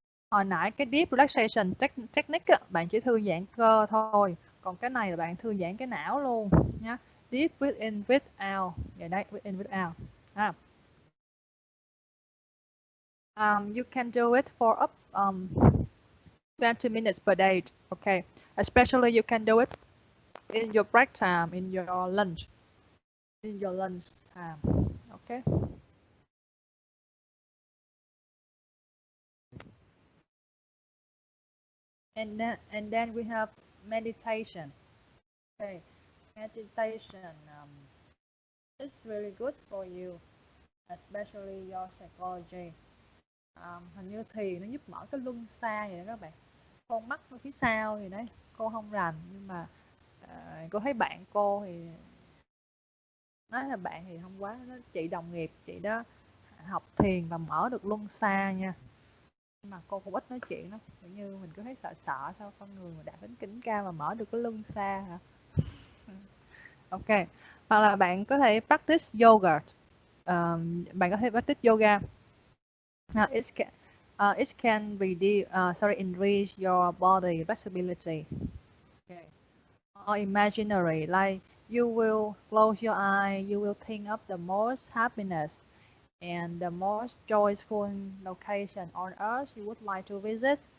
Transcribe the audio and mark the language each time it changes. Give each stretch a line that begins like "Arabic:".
Vietnamese: Hồi nãy cái
English: deep relaxation technique
Vietnamese: á, bạn chỉ thư giãn cơ thôi, còn cái này là bạn thư giãn cái não luôn nhá.
English: Deep breathe in, breathe out.
Vietnamese: Vậy đấy,
English: breathe in, breathe out. You can do it for up 20 minutes per day. Okay, especially you can do it in your break time, in your lunch time. Okay. and then we have meditation. Okay, meditation is really good for you, especially your psychology.
Vietnamese: Hình như thì nó giúp mở cái luân xa vậy đó các bạn. Con mắt ở phía sau gì đấy, cô không rành nhưng mà cô thấy bạn cô thì nói là bạn thì không quá, nó chị đồng nghiệp chị đó học thiền và mở được luân xa nha. Nhưng mà cô cũng ít nói chuyện lắm, kiểu như mình cứ thấy sợ sợ sao con người mà đạt đến đỉnh cao mà mở được cái luân xa hả? Ok, hoặc là bạn có thể
English: practice yoga.
Vietnamese: Bạn có thể practice yoga.
English: Now it can enrich your body flexibility. Okay. Or imaginary, like you will close your eye, you will think of the most happiness and the most joyful location on earth you would like to visit.